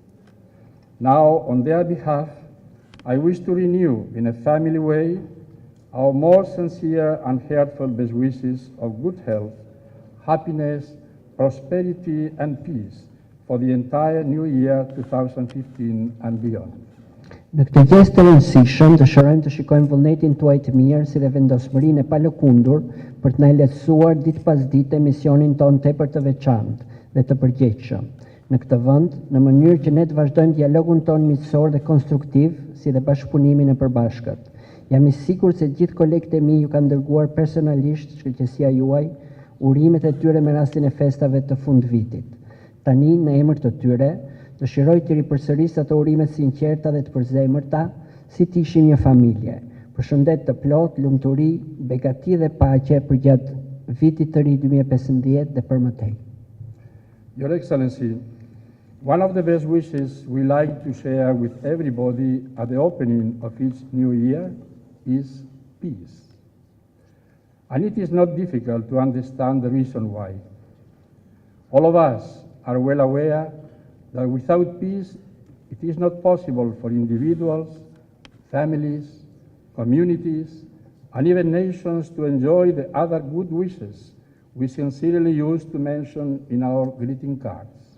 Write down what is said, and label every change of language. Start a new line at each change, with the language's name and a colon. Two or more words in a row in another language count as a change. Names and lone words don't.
English: Now, on their behalf, I wish to renew in a family way our most sincere and heartfelt best wishes of good health, happiness, prosperity, and peace for the entire new year 2015 and beyond.
Albanian: Në këtë gjestë të rëndësishëm, dëshirojmë të shikojmë vullnetin tuaj të mirë si dhe vendosmërinë e palëkundur për të na lehtësuar ditë pas dite misionin tonë tepër të veçantë dhe të përgjegjshëm në këtë vend, në mënyrë që ne të vazhdojmë dialogun tonë miqësor dhe konstruktiv, si dhe bashkëpunimin e përbashkët. Jam i sigurt se gjithë kolegët e mi ju kanë dërguar personalisht shkëlqësia juaj, urimet e tyre me rastin e festave të fundvitit. Tani, në emër të tyre, dëshiroj të ripërsëris ato urimet sinqerta dhe të përzemërta, si të ishim një familje. Përshëndet të plot, lumturi, begati dhe paqe përgjatë vitit të ri 2015 dhe për mëtej.
English: Your Excellency, one of the best wishes we like to share with everybody at the opening of each new year is peace. And it is not difficult to understand the reason why. All of us are well aware that without peace, it is not possible for individuals, families, communities, and even nations to enjoy the other good wishes we sincerely use to mention in our greeting cards.